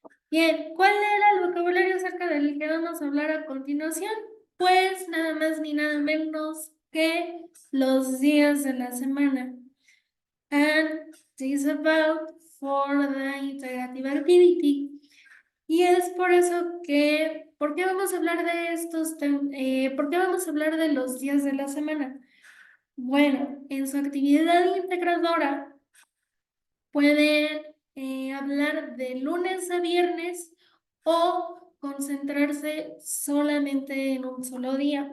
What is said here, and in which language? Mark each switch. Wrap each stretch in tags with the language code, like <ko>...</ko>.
<es>Bien, ¿cuál era el vocabulario acerca del que vamos a hablar a continuación? Pues nada más ni nada menos que los días de la semana.</es> <en>And this is about for the integrative activity.</en> <es>Y es por eso que, ¿por qué vamos a hablar de por qué vamos a hablar de los días de la semana? Bueno, en su actividad integradora pueden hablar de lunes a viernes o concentrarse solamente en un solo día.</es>